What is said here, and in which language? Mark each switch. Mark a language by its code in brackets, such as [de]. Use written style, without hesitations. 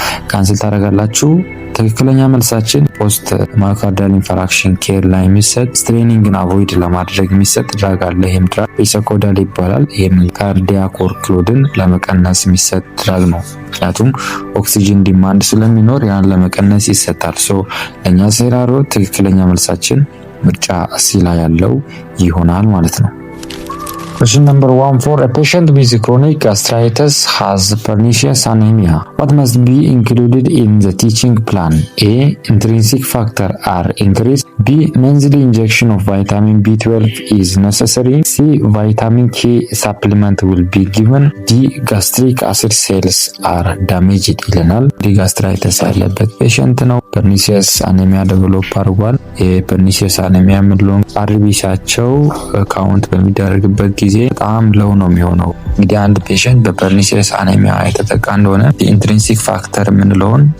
[am] ካንስል ታደርጋላችሁ። ትክክለኛ መልሳችን ፖስት ማዮካርዲያል ኢንፋራክሽን ኬር ላይ የሚሰጥ ስትሬኒንግን አቮይድ ለማድረግ የሚሰጥ ድራግ አለ። ይህም ድራግ ቢሴኮዳል ይባላል። ይህም ካርዲያክ ወርክሎድን ለመቀነስ የሚሰጥ ድራግ ነው። ምክንያቱም ኦክሲጅን ዲማንድ ስለሚኖር ያን ለመቀነስ ይሰጣል። ለእኛ ሴራሪዮ ትክክለኛ መልሳችን ምርጫ ሲ ላይ ያለው ይሆናል ማለት ነው። [en] Question number 14. A patient with chronic gastritis has pernicious anemia. What must be included in the teaching plan? A. Intrinsic factor are increased. B. Monthly injection of vitamin B12 is necessary. C. Vitamin K supplement will be given. D. Gastric acid cells are damaged [am] ይለናል። ጋስትራይተስ ያለበት ፔሸንት ነው። ፐርኒሲየስ አኔሚያ ዴቨሎፕ አድርጓል። የፐርኒሲየስ አኔሚያ ምንለው አርቢሲያቸው ካውንት በሚደረግበት ጊዜ በጣም ለው ነው የሚሆነው። እንግዲህ አንድ ፔሸንት በፐርኒሲየስ አኔሚያ የተጠቃ እንደሆነ የኢንትሪንሲክ ፋክተር የምንለውን